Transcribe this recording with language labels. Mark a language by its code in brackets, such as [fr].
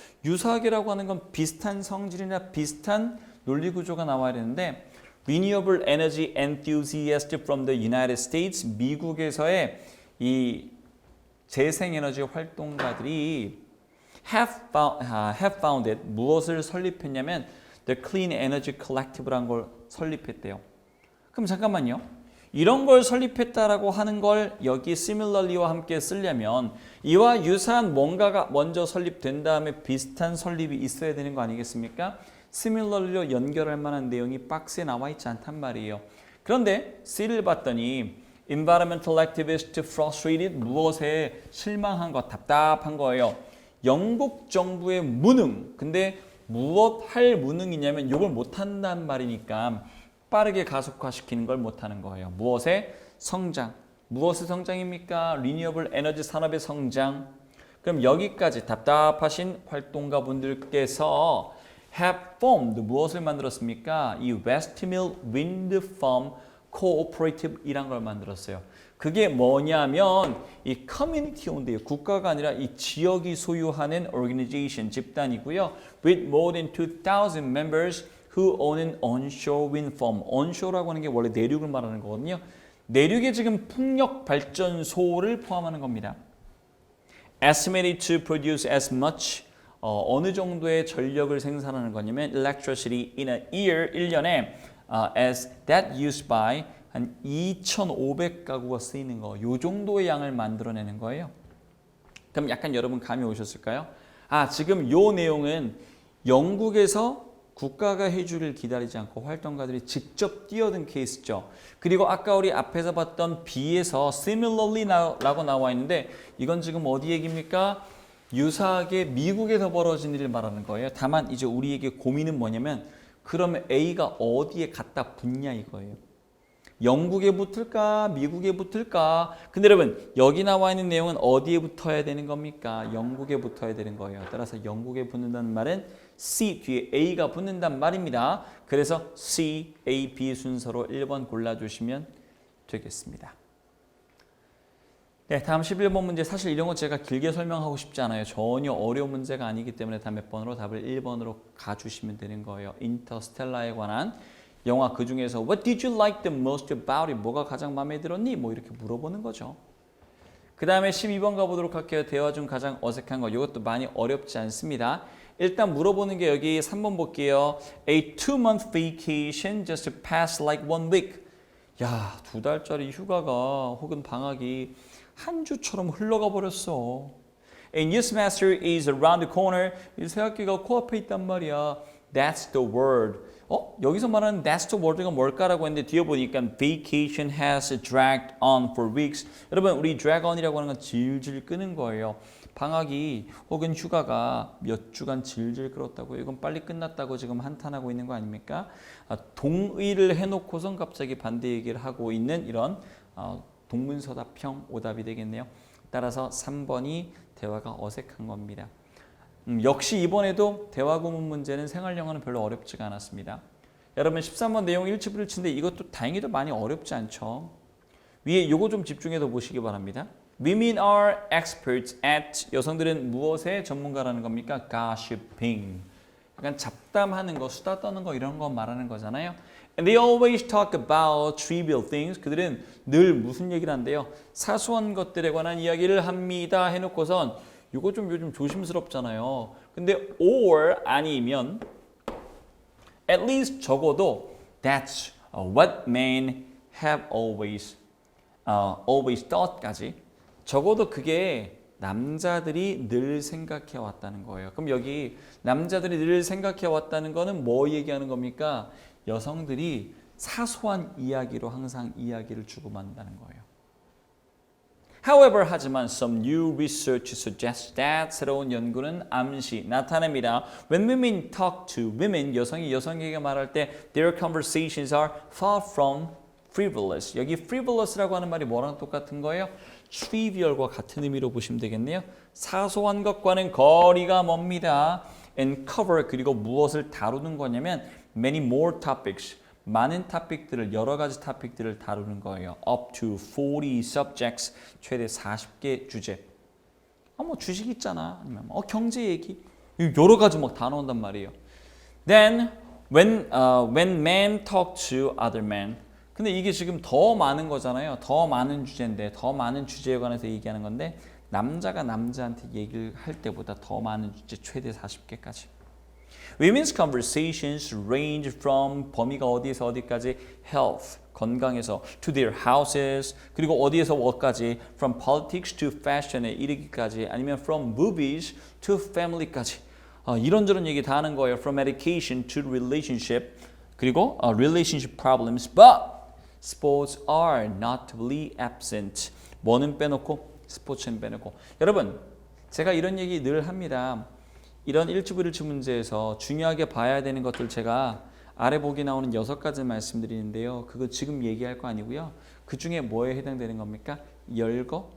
[ko] 유사하게라고 하는 건 비슷한 성질이나 비슷한 논리 구조가 나와야 되는데 [en] Renewable Energy Enthusiast from the United States [ko] 미국에서의 이 재생에너지 활동가들이 [en] have founded [ko] 무엇을 설립했냐면 The Clean Energy Collective라는 걸 설립했대요. 그럼 잠깐만요. 이런 걸 설립했다라고 하는 걸 여기 similarly와 함께 쓰려면 이와 유사한 뭔가가 먼저 설립된 다음에 비슷한 설립이 있어야 되는 거 아니겠습니까? similarly로 연결할 만한 내용이 박스에 나와 있지 않단 말이에요. 그런데 C를 봤더니 [en] environmental activist frustrated [ko] 무엇에 실망한 것, 답답한 거예요. 영국 정부의 무능. 근데 무엇 할 무능이냐면 이걸 못한다는 말이니까 빠르게 가속화시키는 걸 못하는 거예요. 무엇의 성장. 무엇의 성장입니까? 리뉴어블 에너지 산업의 성장. 그럼 여기까지 답답하신 활동가 분들께서 [en] have formed [ko] 무엇을 만들었습니까? 이 Westmill Wind Farm Cooperative 이란 걸 만들었어요. 그게 뭐냐면 이 커뮤니티 온드예요. 국가가 아니라 이 지역이 소유하는 organization, 집단이고요. [en] With more than 2,000 members who own an onshore wind farm. [ko] onshore라고 하는 게 원래 내륙을 말하는 거거든요. 내륙에 지금 풍력 발전소를 포함하는 겁니다. [en] Estimated to produce as much [ko] 어느 정도의 전력을 생산하는 거냐면 [en] electricity in a year, [ko] 1년에 [en] as that used by [ko] 한 2,500가구가 쓰이는 거. 요 정도의 양을 만들어내는 거예요. 그럼 약간 여러분 감이 오셨을까요? 아, 지금 요 내용은 영국에서 국가가 해주길 기다리지 않고 활동가들이 직접 뛰어든 케이스죠. 그리고 아까 우리 앞에서 봤던 B에서 similarly라고 나와 있는데 이건 지금 어디 얘기입니까? 유사하게 미국에서 벌어진 일을 말하는 거예요. 다만 이제 우리에게 고민은 뭐냐면 그러면 A가 어디에 갖다 붙냐 이거예요. 영국에 붙을까? 미국에 붙을까? 근데 여러분 여기 나와 있는 내용은 어디에 붙어야 되는 겁니까? 영국에 붙어야 되는 거예요. 따라서 영국에 붙는다는 말은 C 뒤에 A가 붙는단 말입니다. 그래서 C, A, B 순서로 1번 골라주시면 되겠습니다. 네, 다음 11번 문제. 사실 이런 거 제가 길게 설명하고 싶지 않아요. 전혀 어려운 문제가 아니기 때문에 다 몇 번으로 답을 1번으로 가주시면 되는 거예요. 인터스텔라에 관한 영화 그 중에서 [en] What did you like the most about it? [ko] 뭐가 가장 마음에 들었니? 뭐 이렇게 물어보는 거죠. 그 다음에 12번 가보도록 할게요. 대화 중 가장 어색한 거. 이것도 많이 어렵지 않습니다. 일단 물어보는 게 여기 3번 볼게요. [en] A 2-month vacation just passed like 1 week. [ko] 야, 2달짜리 휴가가 혹은 방학이 한 주처럼 흘러가 버렸어. [en] A new semester is around the corner. [ko] 이 새 학기가 코앞에 있단 말이야. [en] That's the word. [ko] 여기서 말하는 [en] that's the word가 [ko] 뭘까라고 했는데 뒤에 보니까 [en] vacation has dragged on for weeks. [ko] 여러분 우리 drag on이라고 하는 건 질질 끄는 거예요. 방학이 혹은 휴가가 몇 주간 질질 끌었다고 이건 빨리 끝났다고 지금 한탄하고 있는 거 아닙니까? 동의를 해놓고선 갑자기 반대 얘기를 하고 있는 이런 동문서답형 오답이 되겠네요. 따라서 3번이 대화가 어색한 겁니다. 역시 이번에도 대화 구문 문제는 생활영어는 별로 어렵지가 않았습니다. 여러분 13번 내용 일치불일치인데 이것도 다행히도 많이 어렵지 않죠. 위에 이거 좀 집중해서 보시기 바랍니다. [en] Women are experts at [ko] 여성들은 무엇의 전문가라는 겁니까? [en] Gossiping. [ko] 약간 잡담하는 거, 수다 떠는 거 이런 거 말하는 거잖아요. [en] And they always talk about trivial things. [ko] 그들은 늘 무슨 얘기를 한대요? 사소한 것들에 관한 이야기를 합니다. 해놓고선 이거 좀 요즘 조심스럽잖아요. 근데 or 아니면 [en] at least [ko] 적어도 [en] that's what men have always thought [ko] 까지 적어도 그게 남자들이 늘 생각해 왔다는 거예요. 그럼 여기 남자들이 늘 생각해 왔다는 거는 뭐 얘기하는 겁니까? 여성들이 사소한 이야기로 항상 이야기를 주고받는다는 거예요. [en] However, [ko] 하지만 [en] some new research suggests that [ko] 새로운 연구는 암시 나타냅니다. [en] When women talk to women, [ko] 여성이 여성에게 말할 때 [en] their conversations are far from frivolous. [ko] 여기 frivolous라고 하는 말이 뭐랑 똑같은 거예요? trivial과 같은 의미로 보시면 되겠네요. 사소한 것과는 거리가 멉니다. [en] And cover [ko] 그리고 무엇을 다루는 거냐면 [en] many more topics. [ko] 많은 토픽들을 여러 가지 토픽들을 다루는 거예요. [en] Up to 40 subjects [ko] 최대 40개 주제. 뭐 주식 있잖아. 아니면 경제 얘기. 여러 가지 막 다 나온단 말이에요. [en] Then when men talk to other men. [ko] 근데 이게 지금 더 많은 거잖아요. 더 많은 주제인데 더 많은 주제에 관해서 얘기하는 건데 남자가 남자한테 얘기를 할 때보다 더 많은 주제 최대 40개까지. [en] Women's conversations range from [ko] 범위가 어디에서 어디까지 [en] health, [ko] 건강에서 [en] to their houses [ko] 그리고 어디에서 어디까지 [en] from politics to fashion에 [ko] 이르기까지 아니면 [en] from movies to family까지 [ko] 이런저런 얘기 다 하는 거예요. [en] From education to relationship 그리고 relationship problems but sports are notably absent. [ko] 뭐는 빼놓고 스포츠는 빼놓고 여러분 제가 이런 얘기 늘 합니다. 이런 1주 1일치 문제에서 중요하게 봐야 되는 것들 제가 아래 보기 나오는 6가지 말씀드리는데요. 그거 지금 얘기할 거 아니고요. 그 중에 뭐에 해당되는 겁니까? 열거.